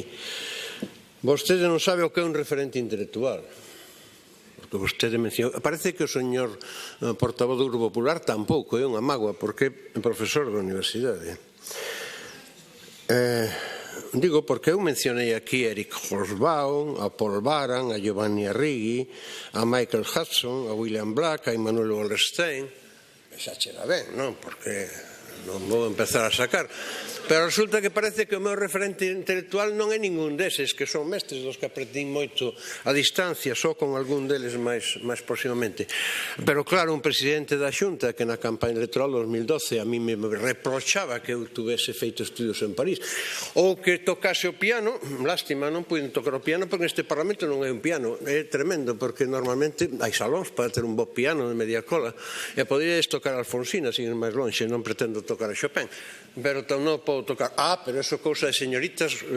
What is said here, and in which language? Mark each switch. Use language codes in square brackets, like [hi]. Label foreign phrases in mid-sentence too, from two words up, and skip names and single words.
[gl] Vostede non sabe o que é un referente intelectual. Porque vostede mencionou, parece que o señor portavoz do Grupo Popular tampouco é unha mágoa, porque é profesor da universidade. Digo, porque eu mencionei aquí a Eric Hobsbawm, a Paul Baran, a Giovanni Arrighi, a Michael Hudson, a William Black, a Immanuel Wallerstein. Xa chega ben, non? Porque non vou empezar a sacar, pero resulta que parece que o meu referente intelectual non é ningún deses, que son mestres dos que aprendín moito a distancia, só con algún deles máis proximamente. Pero claro, un presidente da Xunta que na campaña electoral 2012 a mí me reprochaba que eu tuvese feito estudios en París, ou que tocase o piano, lástima, non puiden tocar o piano porque neste Parlamento non é un piano, é tremendo, porque normalmente hai salóns para ter un bo piano de media cola, e poderíades tocar a Alfonsina, sin ir máis longe, non pretendo tocar a Chopin, pero non podo tocar, pero eso cousa de señoritas